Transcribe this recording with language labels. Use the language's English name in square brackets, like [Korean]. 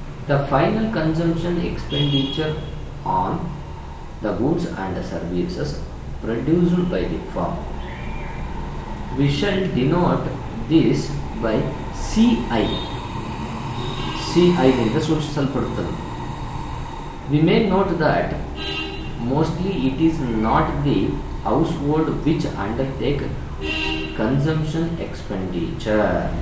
[English] The final consumption expenditure on the goods and the services produced by the firm. We shall denote this by CI. [Kannada] CI ನಿಂದ ಸೂಚಿಸಲ್ಪಡುತ್ತದೆ. [English] We may note that mostly it is not the household which undertake consumption expenditure.